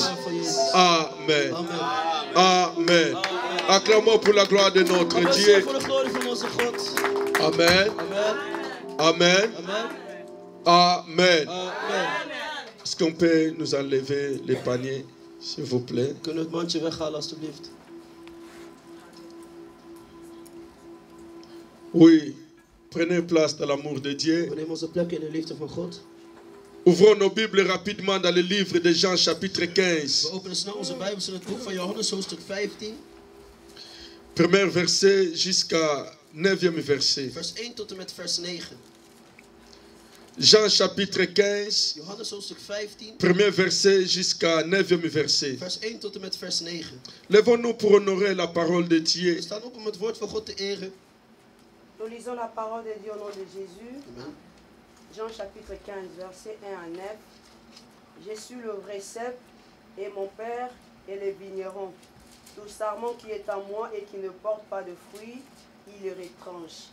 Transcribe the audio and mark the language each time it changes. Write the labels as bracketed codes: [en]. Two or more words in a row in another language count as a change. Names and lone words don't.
[fr] Amen. Amen. Acclamons pour la gloire de notre Dieu. Amen. Amen. Amen. Est-ce qu'on peut nous enlever les paniers, s'il vous plaît? [nl] Kunnen we het mandje weghalen, alstublieft? [fr] Oui. Prenez place dans l'amour de Dieu. [nl] We nemen onze plek in de liefde van God. [fr] Ouvrons nos Bibles rapidement dans le livre de Jean chapitre 15. [nl] We openen snel onze Bijbels in het boek van Johannes, hoofdstuk 15. [fr] Premier verset jusqu'à 9e verset. [nl] Vers 1 tot en met vers 9. [fr] Jean chapitre 15. [nl] Johannes hoofdstuk 15. [fr] Premier verset jusqu'à 9e verset. [nl] Vers 1 tot en met vers 9. [fr] Lèvons-nous pour honorer la parole de Dieu. [nl] We staan op om het woord van God te eren. [fr] Nous lisons la parole de Dieu au nom de Jésus. Amen. Jean chapitre 15, versets 1 à 9. Je suis le vrai cep et mon père est le vigneron. Tout sarment qui est en moi et qui ne porte pas de fruits, il le retranche.